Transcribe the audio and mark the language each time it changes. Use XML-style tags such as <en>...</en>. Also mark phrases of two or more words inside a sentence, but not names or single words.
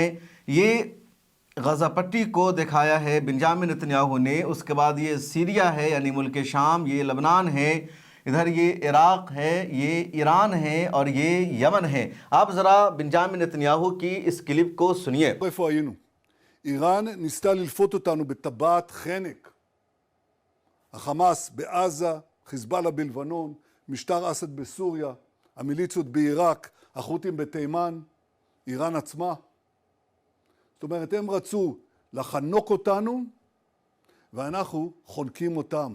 <ur>یہ غزہ پٹی کو دکھایا ہے بینجمن نیتن یاہو نے، اس کے بعد یہ سیریا ہے یعنی ملک شام، یہ لبنان ہے، ادھر یہ عراق ہے، یہ ایران ہے اور یہ یمن ہے. آپ ذرا بینجمن نیتن یاہو کی اس کلپ کو سنیے.</ur> <he>איפה היינו? איראן ניסתה ללפות אותנו בטבעת חנק. החמאס בעזה, חיזבאללה בלבנון, משטר אסד בסוריה, המיליציות בעיראק, החות'ים בתימן, איראן עצמה. זאת אומרת, הם רצו לחנוק אותנו ואנחנו חונקים אותם.</he>